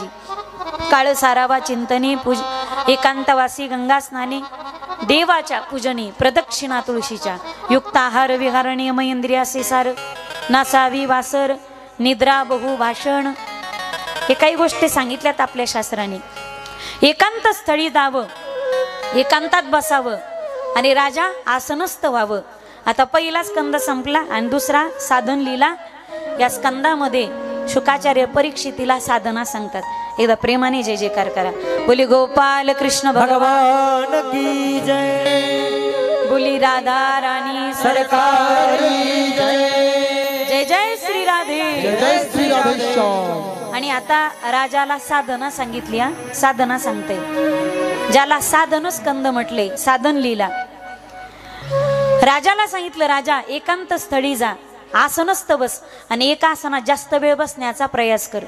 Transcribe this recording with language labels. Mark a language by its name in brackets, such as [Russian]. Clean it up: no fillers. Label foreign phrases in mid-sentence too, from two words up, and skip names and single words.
[Marathi] काळ सारावा चिंतने, एकांतवासी गंगा स्नाने, देवाच्या पूजने, प्रदक्षिणा तुळशीच्या, युक्त आहार विहार नियम इंद्रियासे सार, नासावी वासर, निद्रा बहु भाषण, हे काही गोष्टी सांगितल्यात आपल्या शास्त्राने. एकांत स्थळी जावं, एकांतात बसावं आणि राजा आसनस्थ व्हावं. आता पहिला स्कंद संपला आणि दुसरा साधन लीला. या स्कंदामध्ये शुकाचार्य परीक्षितीला साधना सांगतात. एकदा प्रेमाने जय जयकार करा. [Hindi] बोले गोपाल कृष्ण भगवान की जय. बोली राधा रानी सरकार की जय। जय जय श्री राधे, जय जय श्री राधेश्याम। [Marathi] आणि आता राजाला साधना सांगितली. साधना सांगते, ज्याला साधन स्कंद म्हटले, साधन लीला. राजाला सांगितलं, राजा एकांत स्थळी जा, आसनस्थ बस आणि एका आसनात जास्त वेळ बसण्याचा प्रयास कर.